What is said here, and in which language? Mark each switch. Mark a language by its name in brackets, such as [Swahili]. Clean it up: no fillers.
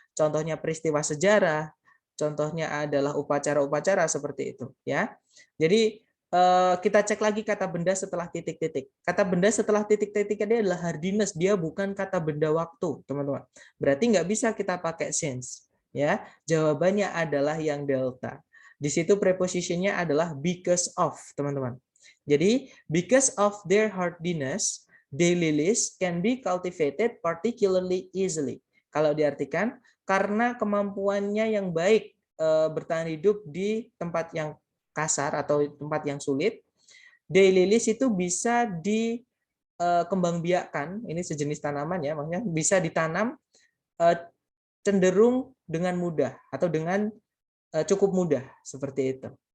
[Indonesian] contohnya peristiwa sejarah, contohnya adalah upacara-upacara seperti itu, ya. Jadi kita cek lagi kata benda setelah titik-titik. Kata benda setelah titik-titik ini adalah hardiness, dia bukan kata benda waktu, teman-teman. Berarti nggak bisa kita pakai since, ya. Jawabannya adalah yang delta. Di situ prepositionnya adalah because of, teman-teman. Jadi [English] because of their hardiness, daylilies can be cultivated particularly easily. [Indonesian] Kalau diartikan karena kemampuannya yang baik bertahan hidup di tempat yang kasar atau tempat yang sulit, daylilies itu bisa dikembangbiakkan, ini sejenis tanaman ya, maksudnya bisa ditanam cenderung dengan mudah atau dengan cukup mudah seperti itu.